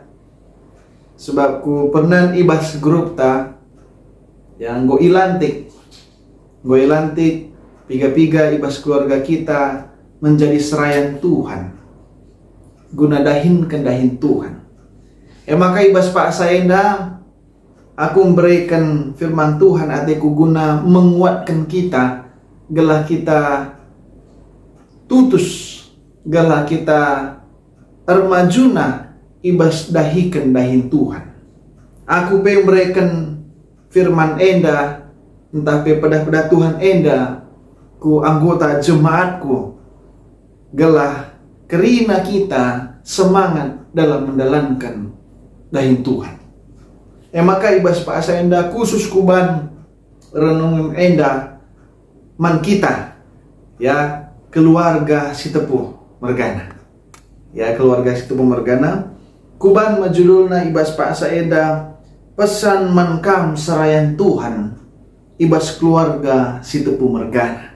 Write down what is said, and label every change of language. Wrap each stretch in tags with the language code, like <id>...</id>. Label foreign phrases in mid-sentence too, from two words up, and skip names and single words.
<btx>Sebab ku pernah ibas grup ta yang go ilantik piga-piga ibas keluarga kita menjadi serayan Tuhan, guna dahin Tuhan. Maka ibas Pak Senda,</btx> <id>aku memberikan firman Tuhan adekku guna menguatkan kita,</id> <btx>gelah kita tutus, gelah kita ermajuna ibas dahikan Tuhan.</btx> <id>Aku memberikan firman</id> <btx>enda, entah pedah Tuhan enda, ku anggota jemaatku, gelah kerina kita semangat dalam mendalankan dahin Tuhan. Maka ibas Pak Senda khusus kuban renungan enda man kita ya, keluarga Sitepuh Mergana ya, keluarga Sitepuh Mergana kuban majululna ibas Pak Senda pesan man kam serayan Tuhan ibas keluarga Sitepuh Mergana.</btx>